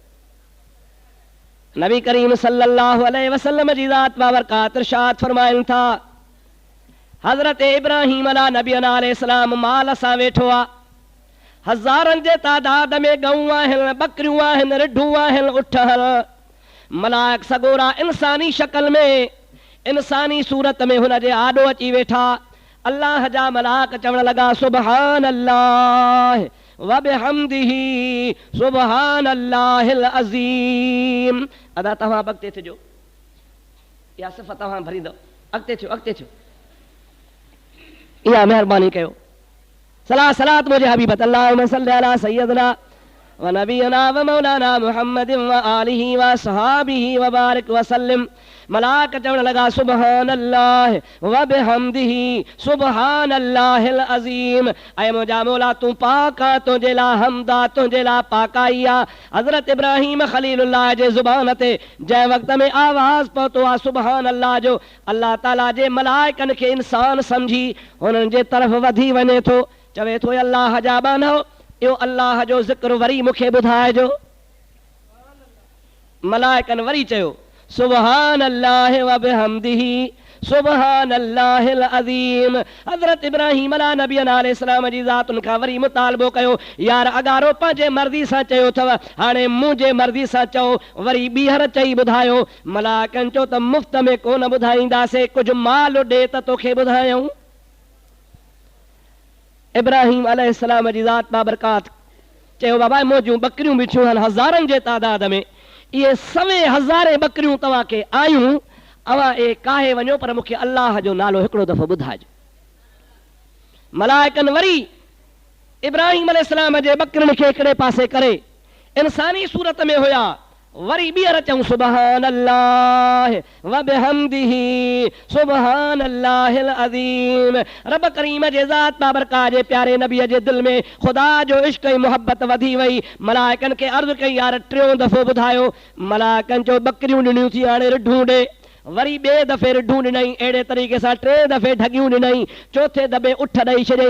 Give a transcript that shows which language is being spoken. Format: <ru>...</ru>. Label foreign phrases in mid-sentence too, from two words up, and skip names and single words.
<sd>नबी करीम</sd> <ar>صلى الله عليه وسلم</ar> <sd>जी ज़ात बाबरकात इरशाद फरमाइनि था, हज़रत इब्राहिम अला नबी अलैहिस्सलाम माल सां वेठो आहे, हज़ारनि जे तादाद में गऊं आहिनि, बकरियूं आहिनि, रिढूं आहिनि, उठ मलाइक सगोरा इंसानी शक्ल में, इंसानी सूरत में हुन जे आॾो अची वेठा। अल्लाह जा मलाइक चवण लॻा,</sd> <ar>سبحان الله وبحمده سبحان الله العظيم.</ar> <sd>अदा तव्हां अॻिते थिजो, इहा सिफ़त तव्हां भरींदव, अॻिते थियो, अॻिते थियो, इहा महिरबानी कयो। सलाह सलात मुंहिंजे हबीब</sd> <ar>اللهم صل على سيدنا ونبينا ومولانا محمد وآله وأصحابه وبارك وسلم.</ar> <sd>मलाइक चवण लॻा,</sd> <ar>سبحان الله وبحمده سبحان الله العظيم.</ar> <sd>ऐं मुंहिंजा मौला तूं पाक आहे, तुंहिंजे लाइ हमद आहे, तुंहिंजे लाइ पाकाई आहे। हज़रत इब्राहिम खलीलुल्लाह जे ज़ुबान ते जंहिं वक़्त में आवाज़ पहुतो आहे</sd> <ar>سبحان الله</ar> <sd>जो, अल्लाह ताला जे मलाइकनि खे इंसान सम्झी हुननि जे तरफ़ वधी वञे थो, चवे थो, अल्लाह जा बानो, इहो अल्लाह जो ज़िक्र वरी मूंखे ॿुधाइजो। मलाइकनि वरी चयो,</sd> <ar>سبحان الله وبحمده سبحان الله العظيم.</ar> <sd>हज़रत इब्राहिम अला नबी अलैहिस्सलाम जी ज़ात उनखां वरी मुतालबो कयो, यार अगारो पंहिंजे मर्ज़ी सां चयो अथव, हाणे मुंहिंजे मर्ज़ी सां चओ। वरी ॿीहर चई ॿुधायो। मलाइकनि चयो त मुफ़्त में कोन ॿुधाईंदासीं, कुझु माल ॾे त तोखे ॿुधायूं। इब्राहिम अलैहिस्सलाम जी ज़ात बाबरकात चयो, बाबा मुंहिंजूं बकरियूं बीठियूं आहिनि हज़ारनि जे तादाद में, इहे सवे हज़ारे बकरियूं तव्हांखे आयूं, अवां ए काहे वञो, पर मूंखे अल्लाह जो नालो हिकिड़ो दफ़ो ॿुधाइजो। मलाइकनि वरी इब्राहिम अलैहिस्सलाम जे बकरियुनि खे हिकिड़े पासे करे, इंसानी सूरत में हुया, वरी ॿीहर चऊं</sd> <ar>سبحان الله وبحمده سبحان الله العظيم.</ar> <sd>रब करीम जे ज़ात बाबरकात जे प्यारे नबीअ जे दिल में ख़ुदा जो इश्क ऐं मोहब्बत वधी वई। मलाइकनि खे अर्ज़ु कई, यार टियों दफ़ो ॿुधायो। मलाइकनि जो बकरियूं ॾिनियूं थी, हाणे रिढूं ॾे। वरी ॿिए दफ़े रिढूं ॾिनई, अहिड़े तरीक़े सां टे दफ़े ढगियूं ॾिनई, चौथे दफ़े उठ ॾेई छॾियईं।</sd>